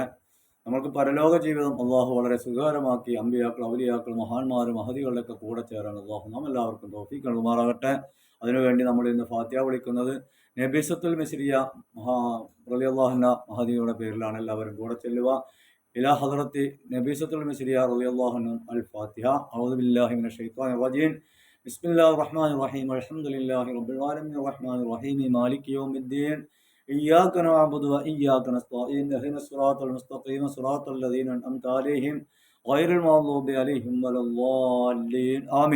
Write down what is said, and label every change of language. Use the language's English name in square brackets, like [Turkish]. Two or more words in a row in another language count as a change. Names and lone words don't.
[Malayalam] നമ്മൾക്ക് പരലോക ജീവിതം അള്ളാഹു വളരെ സുഖകരമാക്കി അമ്പിയാക്കൾ, ഔലിയാക്കൾ, മഹാന്മാർ, മഹദികളുടെയൊക്കെ കൂടെ ചേരാൻ അള്ളാഹു നമ്മെല്ലാവർക്കും തൗഫീഖ് നൽകുമാറാകട്ടെ. അതിനുവേണ്ടി നമ്മൾ ഇന്ന് ഫാത്തിഹ വിളിക്കുന്നത് നബീസത്തുൽ മിസ്രിയ [Arabic] رضي الله عنها [Malayalam] മഹദിയുടെ പേരിലാണ്. എല്ലാവരും കൂടെ ചെല്ലുക. [Arabic] إلى حضرة نبيسة المسرية رضي الله عنهم الفاتحة. أعوذ بالله من الشيطان الرجيم. بسم الله الرحمن الرحيم. الحمد لله رب العالمين الرحمن الرحيم مالك يوم الدين. إياك نعبد وإياك نستعين. اهدنا الصراط المستقيم صراط الذين أنعمت عليهم غير المغضوب عليهم ولا الضالين آمين.